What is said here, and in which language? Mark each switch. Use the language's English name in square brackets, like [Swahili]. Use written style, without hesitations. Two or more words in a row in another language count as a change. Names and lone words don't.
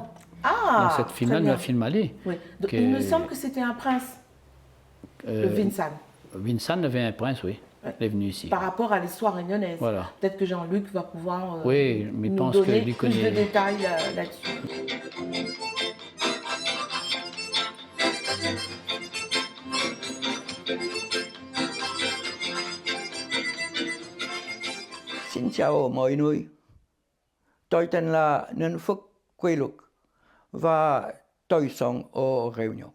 [French] Dans Ah, cette très film-là, il bien. a film allé. Oui. Donc, Que, il me semble que c'était un prince, le Vincennes, Vincent avait un prince, oui. ouais, Il est venu ici. par rapport à l'histoire réunionnaise. Voilà. Peut-être que Jean-Luc va pouvoir Oui, mais je nous pense donner qu'il plus de connaît. détails là-dessus. [Vietnamese] Xin chào mọi người. Tôi tên là Ninh Phúc Quy Luật và tôi sống ở Réunion.